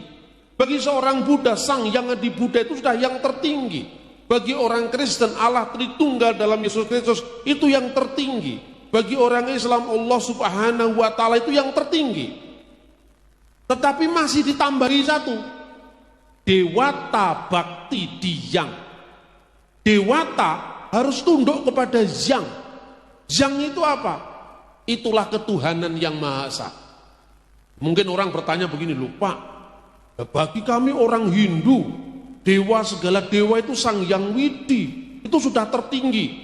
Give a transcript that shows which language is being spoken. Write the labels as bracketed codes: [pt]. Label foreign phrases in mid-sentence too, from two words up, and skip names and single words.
[id] Bagi seorang Buddha, Sang Hyang Adi Buddha itu sudah yang tertinggi. Bagi orang Kristen, Allah Tritunggal dalam Yesus Kristus itu yang tertinggi. Bagi orang Islam, Allah [ar] سبحانه وتعالى [id] itu yang tertinggi. Tetapi masih ditambahi satu, dewata bakti diyang. Dewata harus tunduk kepada Yang. Yang itu apa? Itulah ketuhanan yang Maha Esa. Mungkin orang bertanya begini, loh Pak, bagi kami orang Hindu, dewa segala dewa itu Sang Hyang Widi, itu sudah tertinggi.